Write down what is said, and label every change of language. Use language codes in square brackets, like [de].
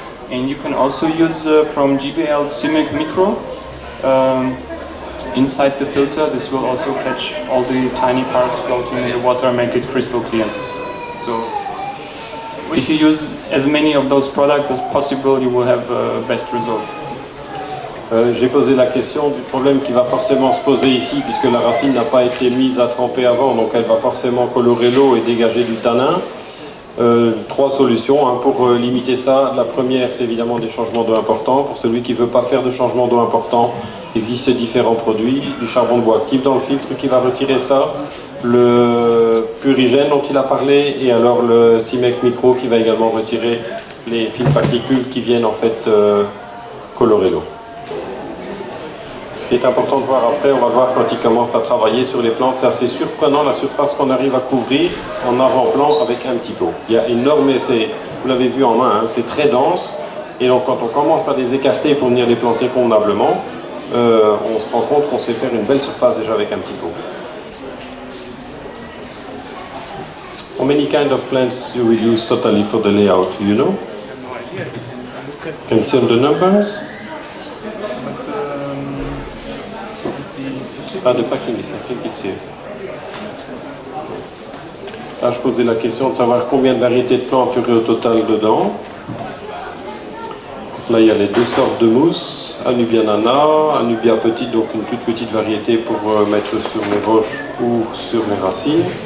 [en] And you can also use from GBL CIMIC Micro inside the filter. This will also catch all the tiny parts floating in the water and make it crystal clear. So, if you use as many of those products as possible, you will have best result. [fr] J'ai posé la question du problème qui va forcément se poser ici, puisque la racine n'a pas été mise à tremper avant, donc elle va forcément colorer l'eau et dégager du tanin. 3 solutions pour limiter ça. La première, c'est évidemment des changements d'eau importants. Pour celui qui ne veut pas faire de changement d'eau important, il existe différents produits. Du charbon de bois actif dans le filtre qui va retirer ça, le purigène dont il a parlé, et alors le CIMIC Micro qui va également retirer les fines particules qui viennent en fait colorer l'eau. Ce qui est important de voir après, on va voir quand il commence à travailler sur les plantes, c'est assez surprenant la surface qu'on arrive à couvrir en avant-plan avec un petit pot. Il y a énorme, vous l'avez vu en main, hein, c'est très dense, et donc quand on commence à les écarter pour venir les planter convenablement, on se rend compte qu'on sait faire une belle surface déjà avec un petit pot. [en] How many kind of plants you will use totally for the layout, do you know? Can you see on the numbers? The packing list, I think it's here. [fr] Là, je posais la question de savoir combien de variétés de plantes il y aurait au total dedans. Là, il y a les 2 sortes de mousse, Anubia nana, Anubia petite, donc une toute petite variété pour mettre sur les roches ou sur les racines.